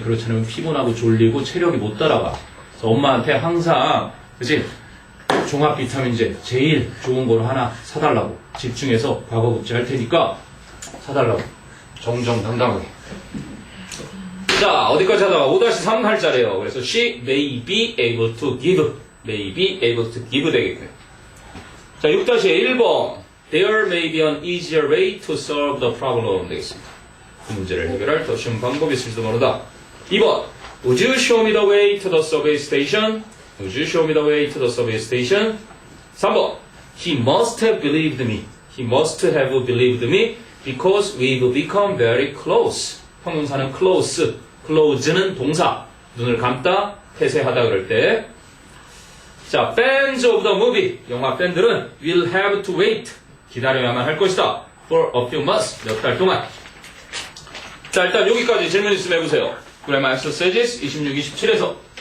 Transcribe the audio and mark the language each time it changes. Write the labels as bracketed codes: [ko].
[ko] 그렇지 않으면 피곤하고 졸리고 체력이 못 따라가. 그래서 엄마한테 항상, 그치? 종합 비타민제 제일 좋은 거로 하나 사달라고. 집중해서 과거 급제 할 테니까 사달라고. 정정당당하게. 자, 어디까지 하다가 5-3 할 자래요. 그래서 [en] she may be able to give. may be able to give [ko] 되겠고요. 자, 6-1번. [en] There may be an easier way to solve the problem [ko] 되겠습니다. 그 문제를 해결할 더 쉬운 방법이 있을지도 모르다. 2번. [en] Would you show me the way to the subway station? Would you show me the way to the subway station? [ko] 3번. [en] He must have believed me. He must have believed me because we've become very close. [ko] 형용사는 close. close는 동사. 눈을 감다, 폐쇄하다 그럴 때. [en] 자, fans of the movie. [ko] 영화 팬들은 [en] will have to wait. [ko] 기다려야만 할 것이다. [en] for a few months. [ko] 몇 달 동안. 자, 일단 여기까지 질문 있으면 해보세요. [en] Grammar exercises 26, 27에서.